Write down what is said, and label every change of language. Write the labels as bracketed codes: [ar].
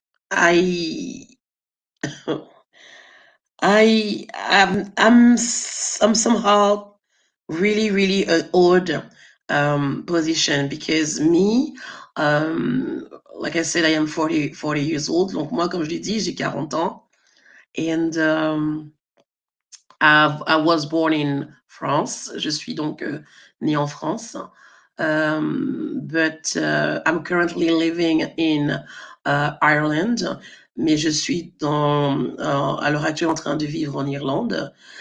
[en] I I'm somehow really an odd position because me, like I said, I am 40 years old. [fr] Donc moi, comme je l'ai dit, j'ai 40 ans. [en] And I was born in France. [fr] Je suis donc née en France. [en] But I'm currently living in Ireland. [fr] Mais je suis à l'heure actuelle en train de vivre en Irlande.